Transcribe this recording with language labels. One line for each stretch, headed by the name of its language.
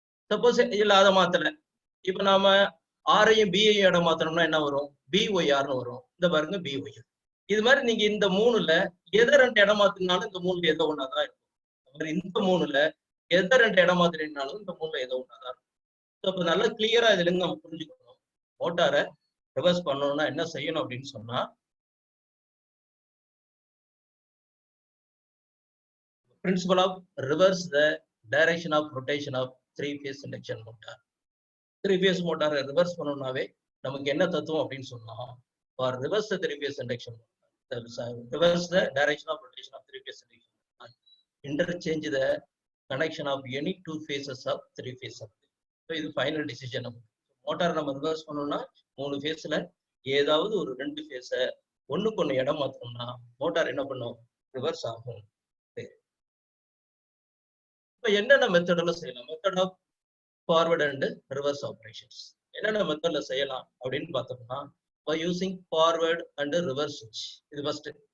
Tamil: Suppose இல்ல அதை மாத்தல, இப்ப நாம ஆரையும் பிஐயும் இடம் மாத்தணும்னா என்ன வரும்? BYRன்னு வரும். இந்த பாருங்க BYR. இது மாதிரி நீங்க இந்த 3ல எதை 2 இடம் மாத்தினாலும் இந்த 3ல ஏதோ ஒண்ணாதான் இருக்கும். இந்த 3ல எதை 2 இடம் மாத்தினாலும் இந்த 3ல ஏதோ ஒண்ணாதான் இருக்கும். இப்ப நல்லா கிளியரா இதுல இருந்து நம்ம புரிஞ்சுக்கணும். மோட்டாரை ரிவர்ஸ் பண்ணணும்னா என்ன செய்யணும் அப்படின்னு சொன்னா,
English: principle of reverse the direction of rotation of 3-phase induction motor. 3-phase motor reverse
Tamil: பண்ணணும்னாவே நமக்கு என்ன தத்துவம் அப்படின்னு சொன்னா,
English: for reverse the 3-phase induction motor, reverse the direction of rotation of 3-phase induction motor, interchange the connection of any 2 phases of 3-phase supply.
Tamil: So இது final decision. Motor நம்ம reverse பண்ணணும்னா 3 ஃபேஸ்ல ஏதாவது ஒரு 2 ஃபேஸ ஒண்ணுக்கு ஒண்ணு இடம் மாத்தணும்னா மோட்டார் என்ன பண்ணும்? ரிவர்ஸ் ஆகும். இப்ப என்னென்ன மெத்தட்ல செய்யலாம்? Method of forward and reverse operations என்னென்ன மெத்தட்ல செய்யலாம் அப்படின்னு பார்த்தோம்னா,
English: by using forward and reverse switch.
Tamil: இது ஃபர்ஸ்ட்.